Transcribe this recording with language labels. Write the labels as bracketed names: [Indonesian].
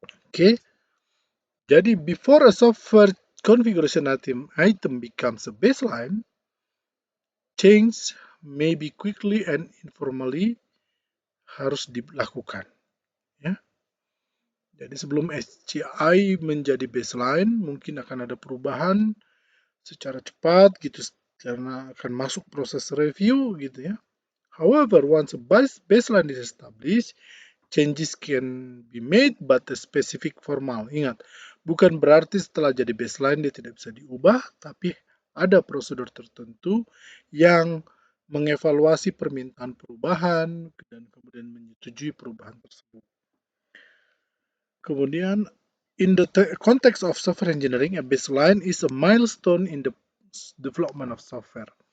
[English] Oke, jadi before a software configuration item becomes a baseline, change may be quickly and informally [Indonesian] harus dilakukan. [English] Ya. [Indonesian] Jadi sebelum SCI menjadi baseline, mungkin akan ada perubahan secara cepat gitu karena akan masuk proses review gitu ya. [English] However, once a baseline is established, changes can be made but a specific formal. [Indonesian] Ingat, bukan berarti setelah jadi baseline dia tidak bisa diubah, tapi ada prosedur tertentu yang mengevaluasi permintaan perubahan dan kemudian menyetujui perubahan tersebut. [English] Kemudian, in the context of software engineering, a baseline is a milestone in the development of software.